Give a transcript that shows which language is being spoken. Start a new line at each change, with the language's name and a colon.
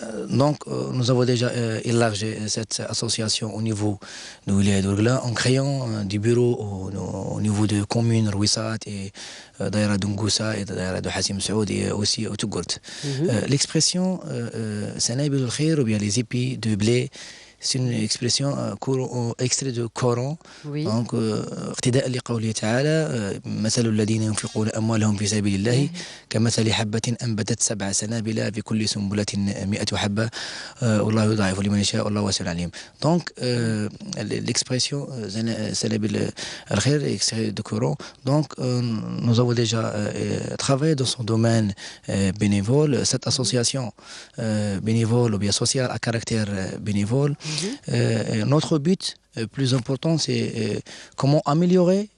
French: Donc, nous avons déjà élargi cette association au niveau de Wilaya d'Ouargla en créant des bureaux au niveau de communes Rouissat et Daïra d'Ungoussa et Daïra de Hassim Saoud et aussi au Tougourt. L'expression Senabil Khir ou bien les épis de blé, c'est une expression extrait du Coran. Donc,
Arabic: اقتداء لقوله تعالى مثل الذين ينفقون أموالهم في سبيل الله كمثل حبة أنبتت 7 سنابل في كل سنبلة 100 حبة والله يضاعف لمن يشاء والله واسع عليم.
French: Donc, l'expression Senabil Khir est extrait du Coran. Donc, nous avons déjà travaillé dans son domaine bénévole. Cette association bénévole ou bien sociale à caractère bénévole. Notre but plus important, c'est comment améliorer